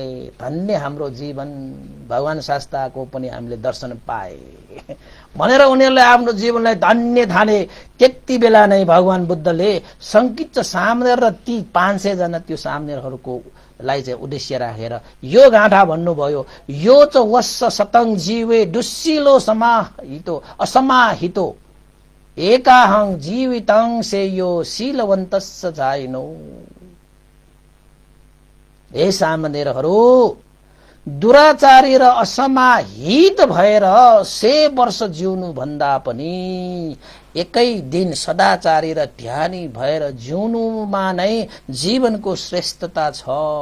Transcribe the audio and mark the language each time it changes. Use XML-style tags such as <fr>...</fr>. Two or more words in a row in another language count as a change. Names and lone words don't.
<ne>धन्य हाम्रो जीवन, भगवान शास्त्रको पनि हामीले दर्शन पाए भनेर उनीहरूले आफ्नो जीवनलाई धन्य ठाने। त्यति बेला नै भगवान बुद्धले संकित सामनेर र ती 500 जना त्यो सामनेरहरूको लाई चाहिँ उद्देश्य राखेर यो गाँठा भन्नुभयो,</ne> <pi>यो च वस्स सतङ जीवे दुस्सिलो समाहितो असमाहितो एकाहं जीवितं सेयो शीलवन्तस्य जाइनो।</pi> <ne>ए सामनेरहरू, दुराचारी र असमाहित भएर 100 वर्ष जिउनु भन्दा पनि एकै दिन सदाचारी र ध्यानी भएर जिउनुमा नै जीवनको श्रेष्ठता छ।</ne>